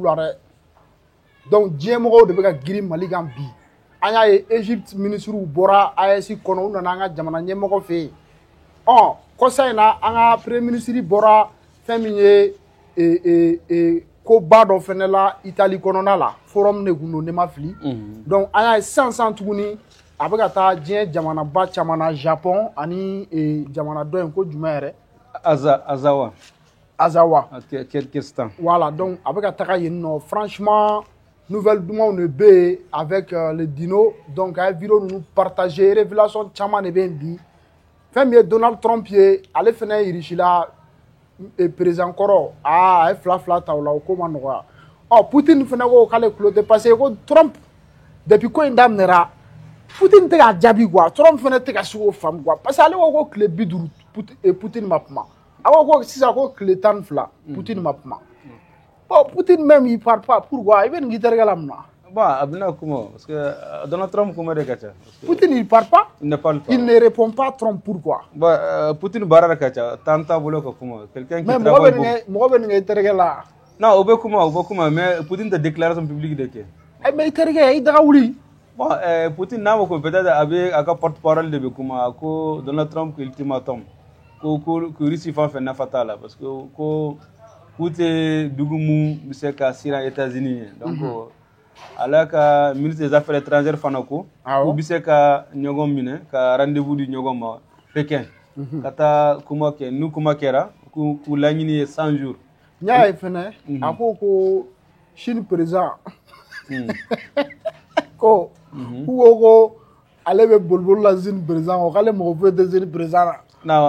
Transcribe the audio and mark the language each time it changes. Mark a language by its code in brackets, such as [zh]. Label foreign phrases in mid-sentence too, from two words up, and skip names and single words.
[bm] la dɛ donc diɲɛ mɔgɔw de bɛ ka girin Mali kan bi an y'a ye Egypte ministre bɔra AES kɔnɔ u nana an ka jamana ɲɛmɔgɔ fɛ yen kɔsa in na an ka [fr] premier ministre [bm] bɔra fɛn min ye ko ba dɔ fɛnɛ la Italie kɔnɔna la forum de kun don ne ma fili donc an y'a ye sisan tuguni a bɛ ka taa diɲɛ jamanaba caman na Japon ani jamana dɔ in ko jumɛn yɛrɛ Azawa Kirghizistan [fr] voilà donc [bm] a bɛ ka taga yen nɔ [fr] franchement nouvelle [bm] dumanw de bɛ yen [fr] avec le Dino donc [bm] a ye vidéo ninnu partager révélation caman de bɛ yen bi fɛn min ye Donald Trump ye ale fɛnɛ yirisi président kɔrɔ a ye fila ta o la o ko ma nɔgɔya Poutine fɛnɛ ko k'ale tulo tɛ [fr] parce que [bm] ko Trump depuis ko in daminɛra Poutine tɛ k'a jaabi quoi Trump fɛnɛ tɛ ka se k'o faamu quoi parce que ale ko ko tile 50 Poutine ma kuma a ko sisan ko tile 12 Poutine ma kuma Poutine [fr] même il parle pas pourquoi il [bm] bɛ nin k'i terikɛ la mun na bon a bɛna kuma [fr] parce que [bm] Donald Trump kuma de ka ca [fr] Poutine il parle pas il ne parle pas il ne répond pas Trump pourquoi [bm] bon Poutine baara de ka ca temps t'a bolo ka kuma [fr] quelqu'un qui travaille [bm] mɔgɔ bɛ nin kɛ i terikɛ la non o bɛ kuma mais Poutine tɛ [fr] déclaration publique [bm] de kɛ mais i terikɛ i daga wuli bon Poutine n'a ko peut-être a bɛ a ka porte-parole de bɛ kuma ko Donald Trump ultimatum ko Russie fan fɛn nafa t'a la [fr] parce que [bm] ko k'u tɛ dugu mun bɛ se ka siran États-Unis ye donc ala ka [fr] ministre des affaires étrangères [bm] fana ko k'u bɛ se ka ɲɔgɔn minɛ ka rendez-vous di ɲɔgɔn ma Pékin ka taa kuma kɛ n'u kuma kɛra k'u laɲini ye 100 jours n y'a ye fɛnɛ a ko Chine président ko ko ale bɛ boliboli la Chine président ko k'ale mɔgɔ foyi tɛ Chine président la